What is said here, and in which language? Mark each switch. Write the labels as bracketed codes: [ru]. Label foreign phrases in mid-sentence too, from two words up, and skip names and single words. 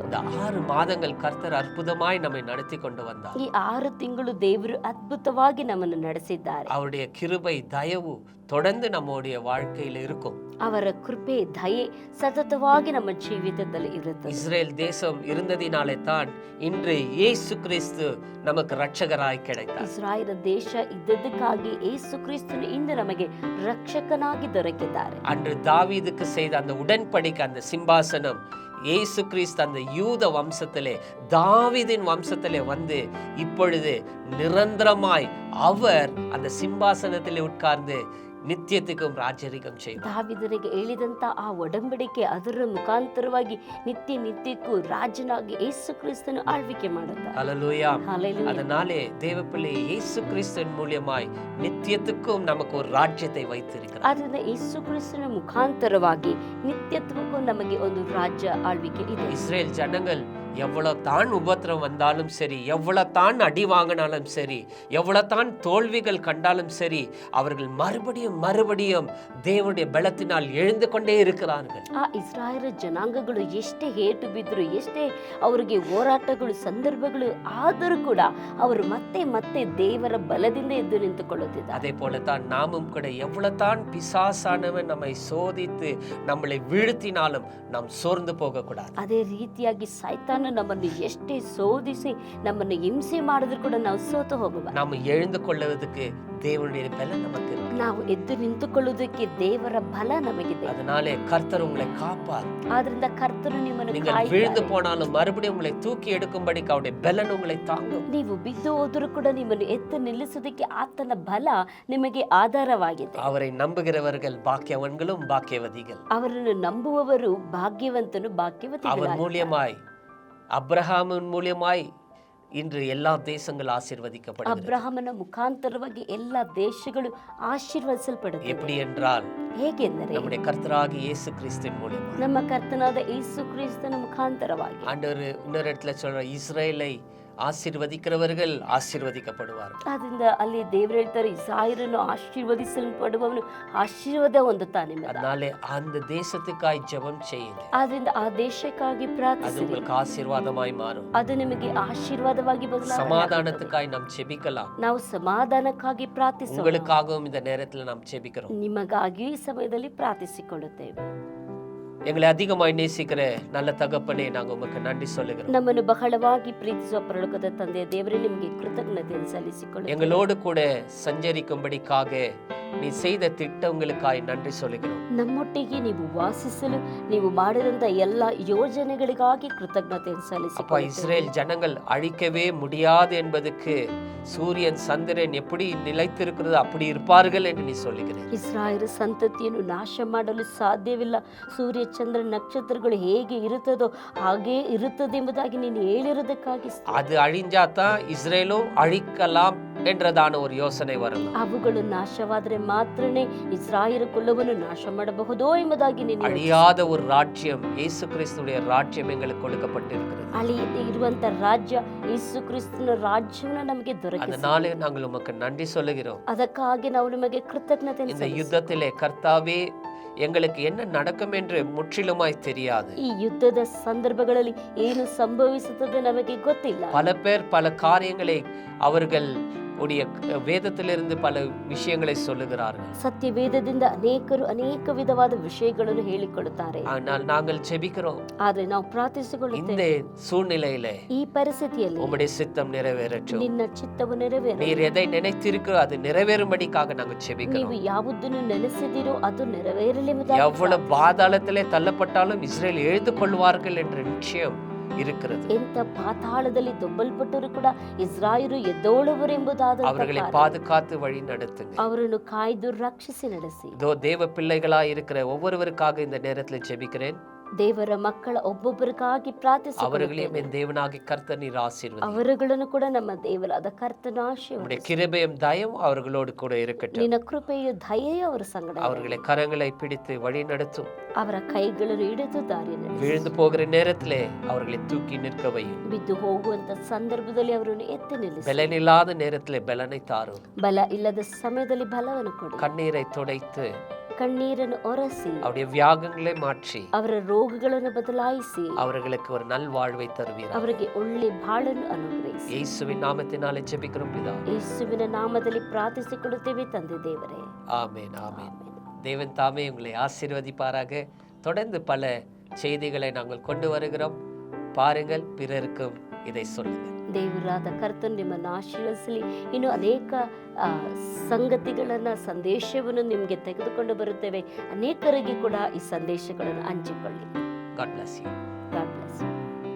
[ta] இந்த 6 மாதங்கள் கர்த்தர் அற்புதமாய் நம்மை நடத்தி கொண்டு வந்தார். [kn] ಈ 6 ತಿಂಗಳು ದೇವರು ಅದ್ಭುತವಾಗಿ ನಮ್ಮನ್ನು ನಡೆಸಿದ್ದಾರೆ. [ta] அவருடைய கிருபை தயவு தொடர்ந்து நம்முடைய வாழ்க்கையில இருக்கும். [kn] ಅವರ ಕೃಪೆ ದಯೆ ಸತತವಾಗಿ ನಮ್ಮ ಜೀವಿತದಲ್ಲಿ ಇರುತ್ತದೆ. [ta] இஸ்ரேல் தேசம் இருந்ததினாலே தான் இன்று இயேசு கிறிஸ்து நமக்கு ரட்சகராய் கிடைத்தார். [kn] ಇಸ್ರಾಯೇಲ್ ದೇಶ ಇದ್ದದಕ್ಕಾಗಿ ಯೇಸು ಕ್ರಿಸ್ತನು ಇಂದು ನಮಗೆ ರಕ್ಷಕನಾಗಿ ದೊರಕಿದ್ದಾರೆ. [ta] அன்று தாவீதுக்கு செய்த அந்த உடன்படிக்கை, அந்த சிம்பாசனம் இயேசு கிறிஸ்து அந்த யூத வம்சத்திலே, தாவீதின் வம்சத்திலே வந்து இப்பொழுது நிரந்தரமாய் அவர் அந்த சிம்பாசனத்திலே உட்கார்ந்து நித்தியத்துக்கும் ராஜரிகம் செய்தார். [kn] ದಾವೀದನಿಗೆ ಹೇಳಿದಂತ ಆ ಒಡಂಬಡಿಕೆ ಅದರ ಮುಖಾಂತರವಾಗಿ நித்தியಕ್ಕೂ ರಾಜನಾಗಿ ಯೇಸು ಕ್ರಿಸ್ತನು ಆಳ್ವಿಕೆ ಮಾಡುತ್ತಾರೆ. [ta] ஹல்லேலூயா. ஹல்லேலூயா. அதனாலே தேவப்பிள்ளை இயேசு கிறிஸ்துவின் மூலமாய் நித்தியத்துக்கும் நமக்கு ஒரு ராஜ்யத்தை வைத்திருக்கிறார். [kn] ಆದ್ರಿಂದ ಯೇಸು ಕ್ರಿಸ್ತನ ಮುಖಾಂತರವಾಗಿ ನಿತ್ಯತ್ವಕ್ಕೂ ನಮಗೆ ಒಂದು ರಾಜ್ಯ ಆಳ್ವಿಕೆ ಇದೆ. [ta] இஸ்ரேல் ஜனங்கள் எவ்வளவு தான் உபத்திரம் வந்தாலும் சரி, எவ்வளவு தான் அடி வாங்கினாலும் சரி, எவ்வளவு தான் தோல்விகள் கண்டாலும் சரி, அவர்கள் மறுபடியும் தேவனுடைய பலத்தினால் எழுந்து கொண்டே இருக்கிறார்கள். [kn] ಆ ಇಸ್ರಾಯೇಲ್ ಜನಾಂಗಗಳು ಎಷ್ಟೇ ಏಟು ಬಿದ್ರು, ಎಷ್ಟೇ ಅವರಿಗೆ ಹೋರಾಟಗಳು ಸಂದರ್ಭಗಳು ಆದರೂ ಕೂಡ ಅವರು ಮತ್ತೆ ದೇವರ ಬಲದಿಂದ ಎದ್ದು ನಿಂತುಕೊಳ್ಳುತ್ತಿದ್ದಾರೆ. [ta] அதே போலத்தான் நாமும் கூட எவ்வளவு தான் பிசாசானவன் நம்மை சோதித்து நம்மளை வீழ்த்தினாலும் நாம் சோர்ந்து போக கூடாது. [kn] ಅದೇ ರೀತಿಯಾಗಿ ಸೈತಾನ ನಮ್ಮನ್ನು ಎಷ್ಟೇ ಸೋದಿಸಿ ನಮ್ಮನ್ನು ಹಿಂಸೆ ಮಾಡಿದ್ರು ಕೂಡ ನಾವು ಸೋತು ಹೋಗಬಾರದು. [ta] நாம் எழுந்து கொள்வதற்கு தேவனுடைய பலன் நமக்கு இருக்கு. [kn] ನಾವು ಎದ್ದು ನಿಂತುಕೊಳ್ಳುವುದಕ್ಕೆ ದೇವರ ಬಲ ನಮಗಿದೆ. [ta] அதனாலே கர்த்தர் உங்களை காப்பார். [kn] ಆದ್ರಿಂದ ಕರ್ತನು ನಿಮ್ಮನ್ನು [ta] நீங்கள் வீழ்ந்து போனாலும் மறுபடியும் உங்களை தூக்கி எடுக்கும்படிக்கு அவருடைய பலன் உங்களை தாங்கும். [kn] ನೀವು ಬಿದ್ದು ಹೋದರೂ ಕೂಡ ನಿಮ್ಮನ್ನು ಎತ್ತು ನಿಲ್ಲಿಸುವುದಕ್ಕೆ ಆತನ ಬಲ ನಿಮಗೆ ಆಧಾರವಾಗಿದೆ. [ta] அவரை நம்புகிறவர்கள் பாக்கியவான்களும் பாக்கியவதிகள். [kn] ಅವರನ್ನು ನಂಬುವವರು ಭಾಗ್ಯವಂತನು ಭಾಗ್ಯವತಿಗಳು. [ta] அவர் மூலியமாய், அப்ரஹாமின் மூலியமாய் இன்று எல்லா தேசங்கள் ஆசீர்வதிக்கப்படுகிறது. [kn] ಅಬ್ರಹಾಮನ ಮುಖಾಂತರವಾಗಿ ಎಲ್ಲ ದೇಶಗಳು ಆಶೀರ್ವದಿಸಲ್ಪಡುತ್ತವೆ. [ta] எப்படி என்றால் [kn] ಹೇಗೆಂದರೆ [ta] நம்முடைய கர்த்தராகிய இயேசு கிறிஸ்துவின் மூலியமாய். [kn] ನಮ್ಮ ಕರ್ತನಾದ ಯೇಸು ಕ್ರಿಸ್ತನ ಮುಖಾಂತರವಾಗಿ [ta] ஆண்டவர் இன்னொரு இடத்துல சொல்ற, இஸ்ரேலை ஆசீர்வதிக்கிறவர்கள் ஆசீர்வதிக்கப்படுவார்கள். [kn] ಆದ್ರಿಂದ ಅಲ್ಲಿ ದೇವರು ಹೇಳ್ತಾರೆ, ಇಸ್ರಾಯೇಲನ್ನು ಆಶೀರ್ವದಿಸಲ್ಪಡುವವನು ಆಶೀರ್ವಾದ ಹೊಂದುತ್ತಾನೆ. [ta] அதனாலே அந்த தேசத்துக்காய் ஜெபம் செய்யுங்க. [kn] ಆದ್ರಿಂದ ಆ ದೇಶಕ್ಕಾಗಿ [ta] அது [kn] ಪ್ರಾರ್ಥಿಸಿ, [ta] உங்களுக்கு ஆசீர்வாதமாய் மாறும். [kn] ಅದು ನಿಮಗೆ ಆಶೀರ್ವಾದವಾಗಿ ಬದಲಾವಣೆ. [ta] சமாதானத்துக்காய் நாம் ஜெபிக்கலாம். [kn] ನಾವು ಸಮಾಧಾನಕ್ಕಾಗಿ ಪ್ರಾರ್ಥಿಸೋಣ. [ta] உங்களுக்காகவும் இந்த நேரத்தில் நாம் ஜெபிக்கிறோம். [kn] ನಿಮಗಾಗಿ ಈ ಸಮಯದಲ್ಲಿ ಪ್ರಾರ್ಥಿಸಿಕೊಳ್ಳುತ್ತೇವೆ. [ta] எங்களை அதிகமாய் நேசிக்கிற நல்ல தகப்பனே, நாங்க உமக்கு நன்றி சொல்லுகிறோம். [kn] ನಮ್ಮನ್ನು ಬಹಳವಾಗಿ ಪ್ರೀತಿಸುವ ಪರಲೋಕದ ತಂದೆ ದೇವರೇ, ನಿಮಗೆ ಕೃತಜ್ಞತೆಯನ್ನು ಸಲ್ಲಿಸಿಕೊಳ್ಳುತ್ತೇವೆ. [ta] எங்களோடு கூட சஞ்சரிக்கும்படிக்காக நீ செய்த திட்டங்களுக்காய் நன்றி சொல்லுகிறோம். [kn] ನಮ್ಮೊಟ್ಟಿಗೆ ನೀವು ವಾಸಿಸಲು ನೀವು ಮಾಡಿದಂತ ಎಲ್ಲ ಯೋಜನೆಗಳಿಗಾಗಿ ಕೃತಜ್ಞತೆಯನ್ನು [ta] அப்பா, [kn] ಸಲ್ಲಿಸಿಕೊಳ್ಳುತ್ತೇವೆ. [ta] இஸ்ரேல் ஜனங்கள் அழிக்கவே முடியாது என்பதற்கு சூரியன் சந்திரன் எப்படி நிலைத்திருக்கிறது அப்படி இருப்பார்கள் என்று நீ சொல்லுகிறேன். [kn] ಇಸ್ರಾಯೇಲ್ ಸಂತತಿಯನ್ನು ನಾಶ ಮಾಡಲು ಸಾಧ್ಯವಿಲ್ಲ, ಸೂರ್ಯ ಚಂದ್ರ ನಕ್ಷತ್ರಗಳು ಹೇಗೆ ಇರುತ್ತದೋ ಹಾಗೇ ಇರುತ್ತದೆ ಎಂಬುದಾಗಿ ನೀನು ಹೇಳಿರುವುದಕ್ಕಾಗಿ [ta] அது அழிஞ்சாதான் இஸ்ரேலும் அழிக்கலாம் என்றதான ஒரு யோசனை வரலாம். [kn] ಅವುಗಳು ನಾಶವಾದರೆ ಮಾತ್ರನೇ ಇಸ್ರಾಯೇಲ್ ಕುಲವನ್ನು ನಾಶ ಮಾಡಬಹುದೋ ಎಂಬುದಾಗಿ ನೀನು [ta] அழியாத ஒரு ராஜ்யம், இயேசு கிறிஸ்துடைய ராஜ்யம் எங்களுக்கு கொடுக்கப்பட்டிருக்கிறது. [kn] ಅಳಿಯದೆ ಇರುವಂತ ರಾಜ್ಯ ಯೇಸು ಕ್ರಿಸ್ತನ ರಾಜ್ಯವನ್ನು ನಮಗೆ ದೊರಕಿಸಿದೆ. [ta] அதனாலே நாங்கள் உமக்கு நன்றி சொல்லுகிறோம். [kn] ಅದಕ್ಕಾಗಿ ನಾವು ನಿಮಗೆ ಕೃತಜ್ಞತೆ [ta] இந்த யுத்தத்திலே கர்த்தாவே, எங்களுக்கு என்ன நடக்கும் என்று முற்றிலுமாய் தெரியாது. [kn] ಈ ಯುದ್ಧದ ಸಂದರ್ಭಗಳಲ್ಲಿ ಏನು ಸಂಭವಿಸುತ್ತದೆ ನಮಗೆ ಗೊತ್ತಿಲ್ಲ. [ta] பல பேர் பல காரியங்களை அவர்கள் உடைய வேதத்திலிருந்து பல விஷயங்களை சொல்லுகிறார்கள். [kn] ಸತ್ಯ ವೇದದಿಂದ ಅನೇಕರು ಅನೇಕ ವಿಧವಾದ ವಿಷಯಗಳನ್ನು ಹೇಳಿಕೊಳ್ಳುತ್ತಾರೆ. [ta] ஆனால் நாங்கள் ஜெபிக்கிறோம், [kn] ಆದ್ರೆ ನಾವು [ta] இந்த [kn] ಪ್ರಾರ್ಥಿಸಿಕೊಳ್ಳುತ್ತೇವೆ, [ta] சூழ்நிலையிலே [kn] ಈ ಪರಿಸ್ಥಿತಿಯಲ್ಲಿ [ta] உம்முடைய சித்தம் நிறைவேறட்டும். [kn] ನಿನ್ನ ಚಿತ್ತವು ನೆರವೇರಲಿ. [ta] நீர் எதை நினைத்திருக்கிறோ அது நிறைவேறும்படிக்காக நாங்கள் [kn] ನೀವು [ta] ஜெபிக்கிறோம். [kn] ಯಾವುದನ್ನು ನೆನೆಸಿದಿರೋ ಅದು ನೆರವೇರಲಿ ಎಂಬುದಾಗಿ [ta] எவ்வளவு பாதாளத்திலே தள்ளப்பட்டாலும் இஸ்ரேல் எழுந்து கொள்வார்கள் என்ற நிச்சயம் இருக்கிறது. [kn] ಎಂತ ಪಾತಾಳದಲ್ಲಿ ದೊಬ್ಬಲ್ಪಟ್ಟರು ಕೂಡ ಇಸ್ರಾಯೇಲು ಎದ್ದೋಳುವರು ಎಂಬುದಾದ [ta] அவர்களை பாதுகாத்து வழி நடத்துங்க. [kn] ಅವರನ್ನು ಕಾಯ್ದು ರಕ್ಷಿಸಿ ನಡೆಸಿ. [ta] தேவ பிள்ளைகளா இருக்கிற ஒவ்வொருவருக்காக இந்த நேரத்தில் ஜெபிக்கிறேன். [kn] ದೇವರ ಮಕ್ಕಳ ಒಬ್ಬೊಬ್ಬರಿಗಾಗಿ [ta] அவர்களையும் [kn] ಪ್ರಾರ್ಥಿಸಿಕೊಳ್ಳುತ್ತೇವೆ. [ta] என் தேவனாகிய கர்த்தர் நீர் ஆசீர்வதி. [kn] ಅವರುಗಳನ್ನು ಕೂಡ ನಮ್ಮ ದೇವರಾದ ಕರ್ತನ [ta] உம்முடைய [kn] ಆಶೀರ್ವದಿಸು. [ta] கிருபையும் தயவும் அவர்களோடு கூட இருக்கட்டும். [kn] ನಿನ್ನ ಕೃಪೆಯು ದಯೆಯು ಅವರ ಸಂಗಡ ಇರಲಿ. [ta] அவர்களை கரங்களை பிடித்து வழி நடத்தும். [kn] ಅವರ ಕೈಗಳನ್ನು ಹಿಡಿದು ದಾರಿ ನಡೆಸು. [ta] விழுந்து போகிற நேரத்திலே அவர்களை தூக்கி நிற்க வையும். [kn] ಬಿದ್ದು ಹೋಗುವಂತ ಸಂದರ್ಭದಲ್ಲಿ ಅವರನ್ನು ಎತ್ತಿ ನಿಲ್ಲಿಸಿ. [ta] பலனில்லாத நேரத்திலே பலனை தாரும். [kn] ಬಲ ಇಲ್ಲದ ಸಮಯದಲ್ಲಿ ಬಲವನ್ನು ಕೊಡಿ. [ta] கண்ணீரை துடைத்து [kn] ಕಣ್ಣೀರನ್ನು ಒರೆಸಿ [ta] அவருடைய வியாகங்களை மாற்றி [kn] ಅವರ ರೋಗಗಳನ್ನು ಬದಲಾಯಿಸಿ [ta] அவர்களுக்கு ஒரு நல்வாழ்வை தருவீர். [kn] ಅವರಿಗೆ ಒಳ್ಳೆ ಬಾಳನ್ನು ಅನುಗ್ರಹಿಸಿ. [ta] இயேசுவின் நாமத்தினாலே ஜெபிக்கிறோம் பிதாவே. [kn] ಯೇಸುವಿನ ನಾಮದಲ್ಲಿ ಪ್ರಾರ್ಥಿಸಿಕೊಳ್ಳುತ್ತೇವೆ ತಂದೆ ದೇವರೇ. [ta] ஆமென் ஆமென். தேவன் தாமே உங்களை ஆசீர்வதிப்பாராக. தொடர்ந்து பல செய்திகளை நாங்கள் கொண்டு வருகிறோம். பாருங்கள், பிறருக்கும் இதை சொல்லுங்கள். [kn] ದೇವರಾದ ಕರ್ತನು ನಿಮ್ಮನ್ನು ಆಶೀರ್ವದಿಸಲಿ. ಇನ್ನು ಅನೇಕ ಸಂಗತಿಗಳನ್ನ ಸಂದೇಶವನ್ನು ನಿಮಗೆ ತೆಗೆದುಕೊಂಡು ಬರುತ್ತೇವೆ. ಅನೇಕರಿಗೆ ಕೂಡ ಈ ಸಂದೇಶಗಳನ್ನು ಹಂಚಿಕೊಳ್ಳಿ. [en] God bless you. God bless you.